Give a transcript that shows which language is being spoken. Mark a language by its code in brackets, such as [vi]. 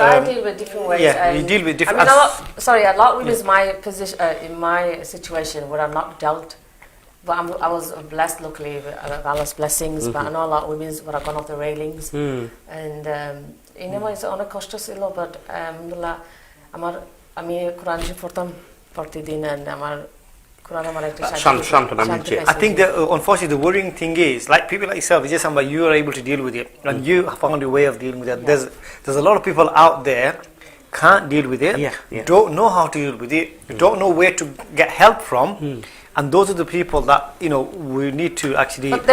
[en] I deal with different ways. Yeah, you deal with different. I mean, a lot is my position in my situation where I'm not dealt. But I was blessed, luckily, with Allah's blessings. But I know a lot of women who have gone off the railings, and it's [bn] অনেক কষ্ট ছিল. But alhamdulillah, আমি কোরআন শরীফ পড়তাম প্রতিদিন, and আমার কোরআন আমার একটা শান্তি [en] I think that unfortunately the worrying thing is, like people like yourself, it's just somebody you are able to deal with it, and you found a way of dealing with it. There's a lot of people out there can't deal with it, don't know how to deal with it, don't know where to get help from, and those are the people that we need to actually.